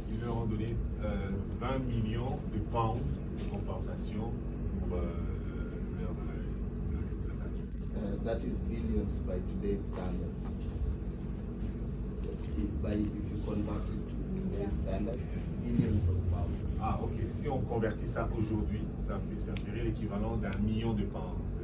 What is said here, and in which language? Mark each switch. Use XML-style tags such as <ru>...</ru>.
<fr>Ils leur ont donné 20 millions de pounds de compensation pour leur esclavage.</fr> <en>That is billions by today's standards. If you convert it to today's standards, it's billions of pounds. Ah, ok.</en> <fr>Si on convertit ça aujourd'hui, ça ferait l'équivalent d'1 million de pounds.</fr>